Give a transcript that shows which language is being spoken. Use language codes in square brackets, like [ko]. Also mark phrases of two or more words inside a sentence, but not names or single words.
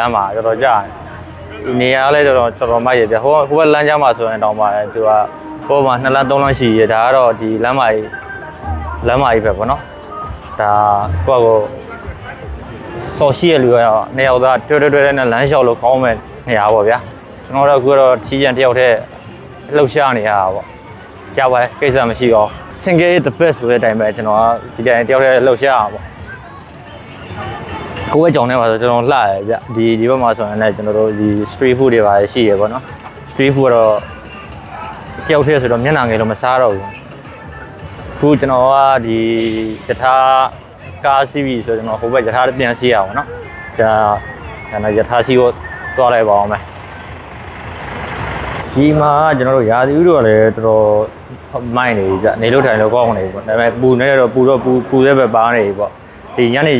[my] မ်းမှာတော်ကြာဒီနေရာလည်းတော်တော်မိုက်ရပြဟိုဘက်လမ်းကြားမှာဆိုရင်တောင်မှသူကဟိုမှာ2လမ်း3လမ်းရှိရဒါကတော့ဒီလမ်းမကြီးပဲပေါ့နော်ဒါကိုယ့်ကိုစော်ရှိရလူရော2ယောက်သားတွဲနဲ့လမ်းလျှောက်လို့ကောင်းမဲ့နေရာပေါ့ဗျာကျွန်တော်တို့ကတော့ထီးကျန်တယောက်တည်းလှုပ်ရှားနေရတာပေါ့ကြားပါလေကိစ္စမရှိတော့ [en] single the best [my] ဆိုတဲ့အတိုင်းပဲကျွန်တော်ဒီတိုင်းတယောက်တည်းလှုပ်ရှားအောင်ပေါ့ ကိုယ့်ရဲ့ကြောင်ထဲမှာဆိုကျွန်တော်လှရဗျဒီဘက်မှာဆိုရင်လည်းကျွန်တော်တို့ဒီ [en] street food [my] တွေပါရှိရပေါ့နော် [en] street food [my] ကတော့တယောက်တည်းဆိုတော့မျက်နှာငယ်တော့မစားတော့ဘူးခုကျွန်တော်ကဒီယထာကားစီးပြီဆိုကျွန်တော်ဟိုဘက်ယထာပြန်စီးရအောင်နော်ကျွန်တော်ယထာစီးကိုတွားလိုက်ပါအောင်မယ် ဒီမှာကျွန်တော်တို့ရာသီဥတုကလည်းတော်တော်မိုက်နေပြီဗျနေလို့ထိုင်လို့ကောင်းနေပြီပေါ့ဒါပေမဲ့ပူနေတော့ပူတဲ့ဘက်ပါနေပြီပေါ့ဒီညနေ